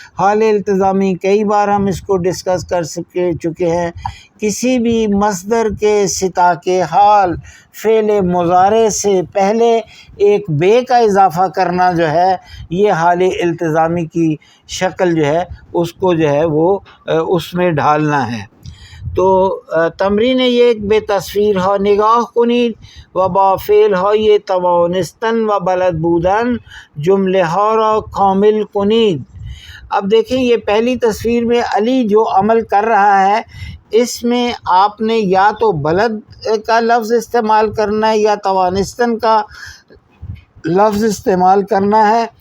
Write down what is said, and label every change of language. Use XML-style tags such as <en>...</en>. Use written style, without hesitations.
<ur>حال التزامی کئی بار ہم اس کو ڈسکس کر چکے ہیں. کسی بھی مصدر کے سطح کے حال فعل مضارع سے پہلے ایک بے کا اضافہ کرنا جو ہے یہ حال التزامی کی شکل جو ہے اس کو جو ہے وہ اس میں ڈھالنا ہے.</ur> <fa>تو تمرین یک به تصویر ها نگاه کنید و با فعل های توانستن و بلد بودن جمله ها را کامل کنید.</fa> <ur>اب دیکھیں یہ پہلی تصویر میں علی جو عمل کر رہا ہے اس میں آپ نے یا تو بلد کا لفظ استعمال کرنا ہے یا توانستن کا لفظ استعمال کرنا ہے.</ur>